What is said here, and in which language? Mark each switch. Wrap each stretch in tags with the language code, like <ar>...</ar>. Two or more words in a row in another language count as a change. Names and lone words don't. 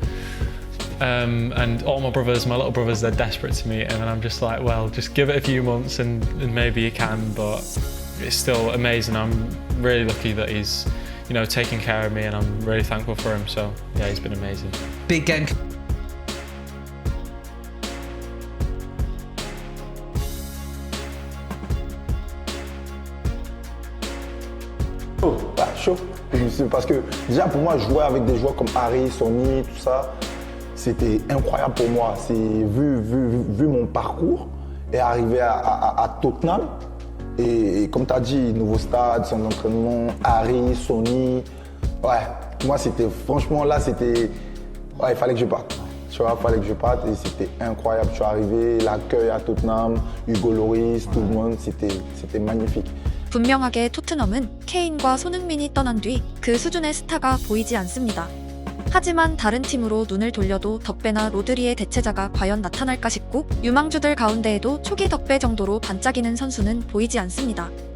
<en>And all my little brothers, they're desperate to meet him, and I'm just like, well, just give it a few months and maybe he can, but it's still amazing. I'm really lucky that he's, taking care of me, and I'm really thankful for him. So yeah, he's been amazing. Big game.</en> <fr>Chaud. Parce que déjà pour moi, jouer avec des joueurs comme Harry, Sonny, tout ça, c'était incroyable pour moi. C'est vu mon parcours et arriver à Tottenham. Et comme tu as dit, nouveau stade, son entraînement, Harry, Sonny. Ouais, moi c'était franchement là, c'était. Ouais, il fallait que je parte. Tu vois, il fallait que je parte et c'était incroyable. Je suis arrivé, l'accueil à Tottenham, Hugo Lloris, tout le monde, c'était magnifique.</fr> <ko>분명하게 토트넘은 케인과 손흥민이 떠난 뒤 그 수준의 스타가 보이지 않습니다. 하지만 다른 팀으로 눈을 돌려도 덕배나 로드리의 대체자가 과연 나타날까 싶고 유망주들 가운데에도 초기 덕배 정도로 반짝이는 선수는 보이지 않습니다.</ko>